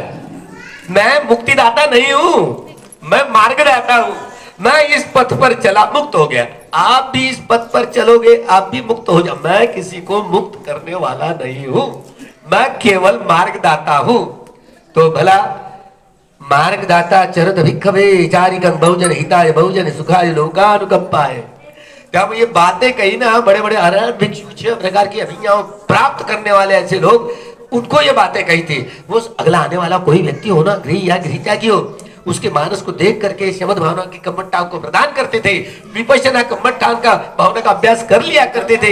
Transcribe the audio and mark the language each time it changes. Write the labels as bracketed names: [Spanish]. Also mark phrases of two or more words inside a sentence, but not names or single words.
[Hindi] मैं मुक्तिदाता नहीं हूं, मैं मार्गदाता हूं। मैं इस पथ पर चला, मुक्त हो गया। आप भी इस पथ पर चलोगे, आप भी मुक्त हो जाओ। मैं किसी को मुक्त करने वाला नहीं हूं, मैं केवल मार्गदाता हूं। तो भला मार्गदाता [Pali] चरत भिक्षवे चारिकं बहुजन हिताय बहुजन सुखाय लोकानुकंपाय। [Hindi] जब ये बातें कही ना, बड़े बड़े अरहत भिक्षु, 6 प्रकार की अभिज्ञाओं प्राप्त करने वाले ऐसे लोग, उनको ये बातें कही थी। वो अगला आने वाला कोई व्यक्ति हो ना, गृह या गृहत्यागी हो, उसके मानस को देख करके शमद भावना की कम्मट्टाओं को प्रदान करते थे। विपश्यना कम्मट्टान का भावना का अभ्यास कर लिया करते थे।